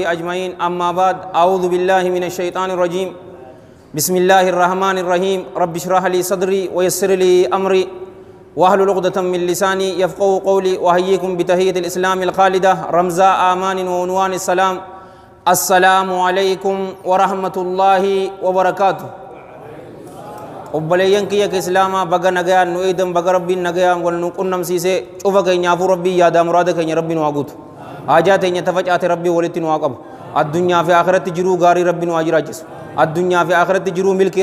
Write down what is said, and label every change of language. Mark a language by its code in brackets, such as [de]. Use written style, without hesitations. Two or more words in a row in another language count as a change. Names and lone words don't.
[ar] أجمعين أما بعد أعوذ بالله من الشيطان الرجيم بسم الله الرحمن الرحيم رب اشرح لي صدري ويسر لي أمري واحلل عقدة من لساني يفقهوا قولي وأحييكم بتحية الإسلام الخالدة رمزاء آمان وعنوان السلام السلام عليكم ورحمة الله وبركاته [om] obboleeyyan kiyya ke islaama baga nagayaan nu eedan baga rabbiin nagayaan wal nu qunnamsiise cufa keenyaafuu rabbii yaadaa muraada keenya rabbii nu haa guutu haajaa teenya tafacaate rabbii walitti nu haa qabu addunyaa fi aakiratti jiruu gaarii rabbii nu haa jiraachisu addunyaa fi aakiratti jiruu milkii